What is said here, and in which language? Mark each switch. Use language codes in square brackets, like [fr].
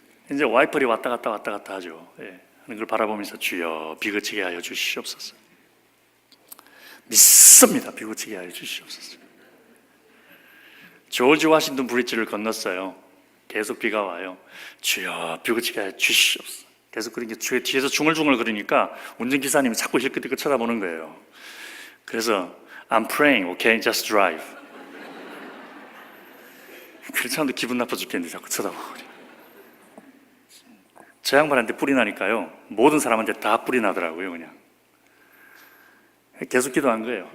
[ko] 이제 와이퍼리 왔다 갔다 하죠. 예. 하는 걸 바라보면서 주여 비 그치게 하여 주시옵소서. 믿습니다. 비 그치게 하여 주시옵소서. 조지 워싱턴 브리지를 건넜어요. 계속 비가 와요. 주여 비 그치게 하여 주시옵소서. 계속 그러니까 뒤에서 중얼중얼 그러니까 운전기사님이 자꾸 힐끗힐끗 쳐다보는 거예요. 그래서 [en] I'm praying, okay, just drive. [ko] 그렇지 않아도 기분 나빠 죽겠는데 자꾸 쳐다보고 저 양반한테 뿔이 나니까요 모든 사람한테 다 뿔이 나더라고요. 그냥 계속 기도한 거예요.